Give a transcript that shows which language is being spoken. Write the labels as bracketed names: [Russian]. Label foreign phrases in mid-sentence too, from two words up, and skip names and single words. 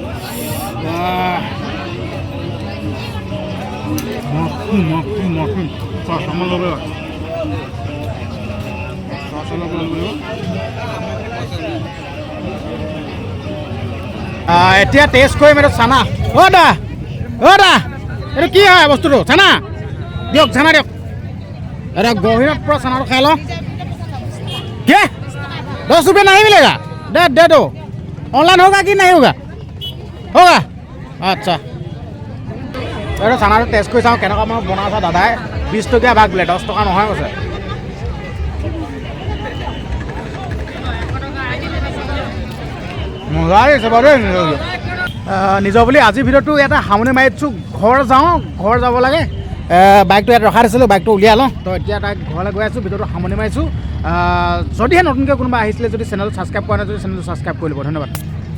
[Assamese] এতিয়া টেষ্ট কৰিম এইটো চানা দা এইটো কি হয় বস্তুটো চানা দিয়ক চানা দিয়ক এতিয়া গহীনত পৰা চানাটো খাই লওঁ কি [Hindi] 10 रुपये नहीं मिलेगा दे दो ऑनलाइन होगा कि नहीं होगा होगा अच्छा [Assamese] এইটো চানাটো টেষ্ট কৰি চাওঁ কেনেকুৱা মই বনাইছা দাদাই 20 টকীয়া ভাগ বোলে 10 টকা নহয় কৈছে মজা আহিছে বাৰু নিজৰ বুলি আজিৰ ভিডিঅ'টো এটা সামৰণি মাৰি দিছোঁ ঘৰ যাব লাগে বাইকটো ইয়াত ৰখাই দিছিলোঁ বাইকটো উলিয়াই লওঁ তো এতিয়া তাইক ঘৰলৈ গৈ আছোঁ ভিডিঅ'টো সামৰণি মাৰিছোঁ যদিহে নতুনকৈ কোনোবা আহিছিলে যদি চেনেলটো ছাবস্ক্ৰাইব কৰা নাই যদি চেনেলটো ছাবস্ক্ৰাইব কৰি ল'ব ধন্যবাদ